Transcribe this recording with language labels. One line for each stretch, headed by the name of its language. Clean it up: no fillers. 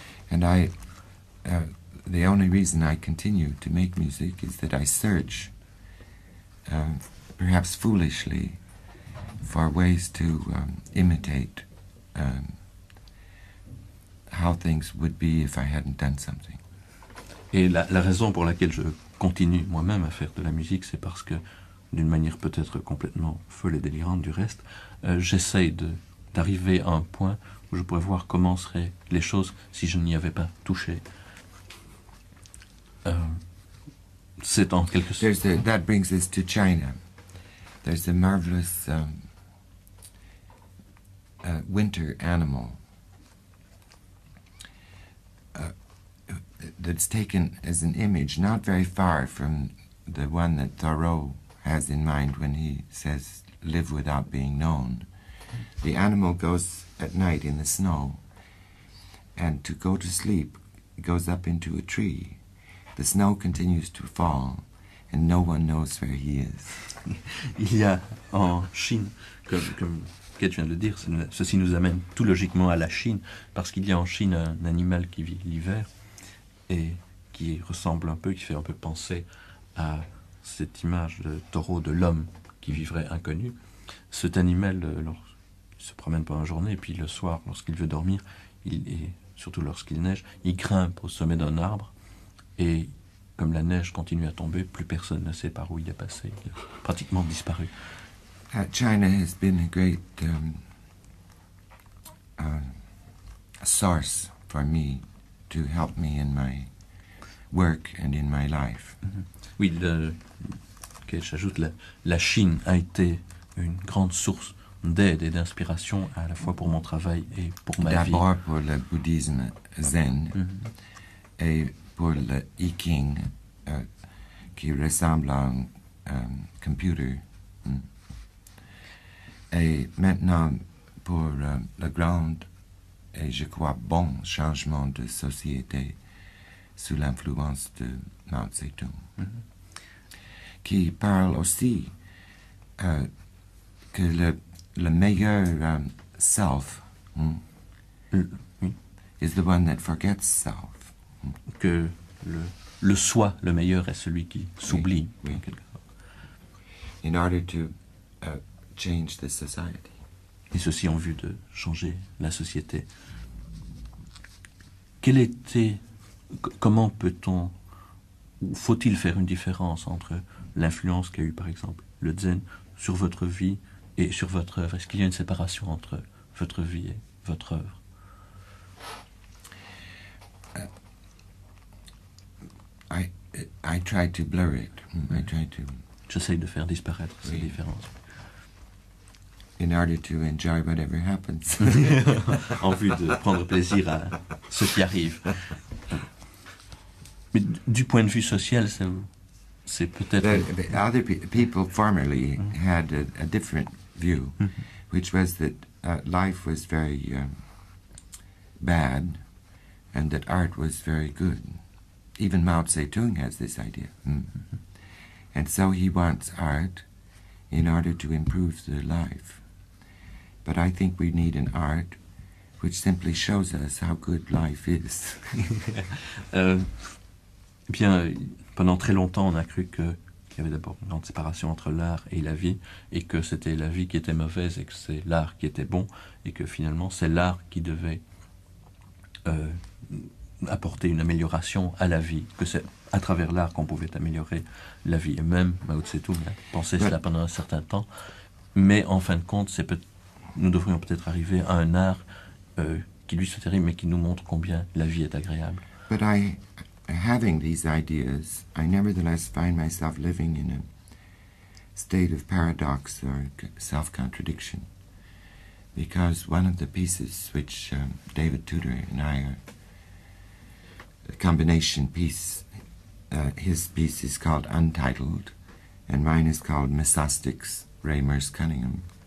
English: And the only reason I continue to make music is that I search, perhaps foolishly, for ways to imitate how things would be if I hadn't done something.
French: Et la raison pour laquelle je continue moi-même à faire de la musique, c'est parce que, d'une manière peut-être complètement folle et délirante du reste, j'essaye d'arriver à un point où je pourrais voir comment seraient les choses si je n'y avais pas touché. C'est en quelque sorte...
English: That brings us to China. There's a marvelous winter animal that's taken as an image not very far from the one that Thoreau has in mind when he says live without being known. The animal goes at night in the snow, and to go to sleep goes up into a tree. The snow continues to fall, and no one knows where he is.
French: Il y a en Chine, comme Kate vient de le dire, ceci nous amène tout logiquement à la Chine, parce qu'il y a en Chine un animal qui vit l'hiver et qui ressemble un peu, qui fait un peu penser à cette image de taureau de l'homme qui vivrait inconnu. Cet animal, il se promène pendant la journée, et puis le soir, lorsqu'il veut dormir, et surtout lorsqu'il neige, il grimpe au sommet d'un arbre, et comme la neige continue à tomber, plus personne ne sait par où il est passé. Il a pratiquement disparu.
English: China has been a great source for me to help me in my work and in my life.
French: Oui, j'ajoute, la Chine a été une grande source d'aide et d'inspiration à la fois pour mon travail et pour ma vie. D'abord pour le bouddhisme zen et pour le I Ching qui ressemble à un computer. Et maintenant pour le grand et je crois bon changement de société sous l'influence de Mao Zedong, qui parle aussi que le meilleur
English: self is the one that forgets self.
French: Que le soi, le meilleur, est celui qui s'oublie. Oui. En quelque sorte.
English: In order to change the society.
French: Et ceci en vue de changer la société. Quelle était, comment peut-on, ou faut-il faire une différence entre l'influence qu'a eu par exemple le zen sur votre vie et sur votre œuvre? Est-ce qu'il y a une séparation entre votre vie et votre œuvre?
English: I try to blur it. I try to.
French: J'essaye de faire disparaître ces Oui. différences.
English: In order to enjoy whatever happens.
French: En vue de prendre plaisir à ce qui arrive. Mais du point de vue social, c'est peut-être...
English: But other people formerly had a different view, which was that life was very bad and that art was very good. Even Mao Zedong has this idea. And so he wants art in order to improve the life. But I think we need an art which simply shows us how good life is. Bien, pendant très longtemps, on a cru qu'il y avait d'abord une grande séparation entre l'art et la vie, et que c'était la vie qui était mauvaise et que c'est l'art qui était bon, et que finalement c'est l'art qui devait apporter une amélioration à la vie, que c'est à travers l'art qu'on pouvait améliorer la vie. Et même Mao Tse-tung a pensé cela pendant un certain temps, mais en fin de compte, nous devrions peut-être arriver à un art qui lui soit terrible, mais qui nous montre combien la vie est agréable. But having these ideas, I nevertheless find myself living in a state of paradox or self-contradiction. Because one of the pieces which David Tudor and I are a combination piece, his piece is called Untitled, and mine is called Mesostics, Ray Merce Cunningham.